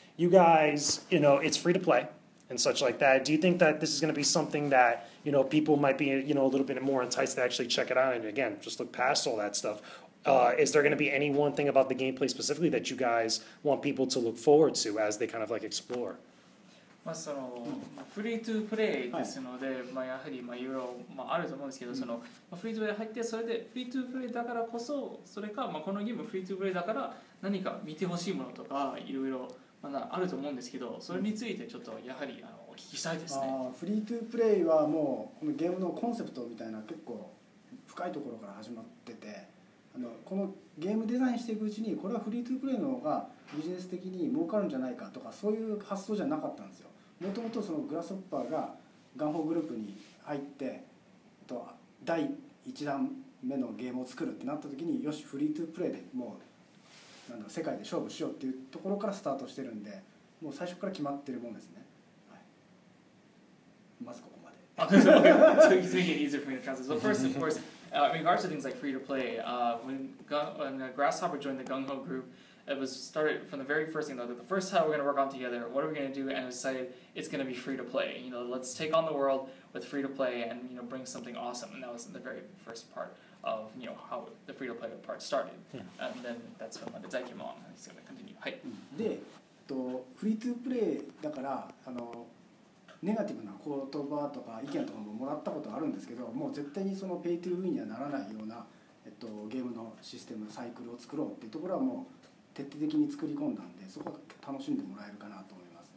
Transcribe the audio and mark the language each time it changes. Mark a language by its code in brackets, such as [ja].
[en] You guys, it's free to play and such like that. Do you think that this is going to be something that, people might be, a little bit more enticed to actually check it out? And again, just look past all that stuff. Is there going to be any one thing about the gameplay specifically that you guys want people to look forward to as they kind of like explore? [ja] フリートゥープレイですので、やはりいろいろあると思うんですけど、フリートゥープレイ入って、それでフリートゥープレイだからこそ、それか、このゲームフリートゥープレイだから何か見てほしいものとかいろいろあると思うんですけど、それについてちょっとやはりお聞きしたいですね。フリートゥープレイはもうこのゲームのコンセプトみたいな結構深いところから始まってて、このゲームデザインしていくうちにこれはフリートゥープレイの方がビジネス的に儲かるんじゃないかとか、そういう発想じゃなかったんですよ。もともとグラスホッパーがガンホーグループに入って第1弾目のゲームを作るってなった時に、よしフリートゥープレイでもう世界で勝負しようっていうところからスタートしてるんで、もう最初から決まってるもんですね。はい、まずここまで。 [en] So he's making it easier for me to translate. So first, of course, in regards to things like free to play, when Grasshopper joined the Gung Ho group, it was started from the very first thing. Like the first time we're going to work on together, what are we going to do? And we decided it's going to be free to play. Let's take on the world with free to play and bring something awesome. And that was the very first part of how the free to play part started. And then that's when the Daikimon is going to continue. [ja] はい。で、フリートゥープレイだからネガティブな言葉とか意見とかももらったことあるんですけど、もう絶対にペイトゥーウィンにはならないようなゲームのシステムサイクルを作ろうっていうところはもう徹底的に作り込んだんで、そこは楽しんでもらえるかなと思います。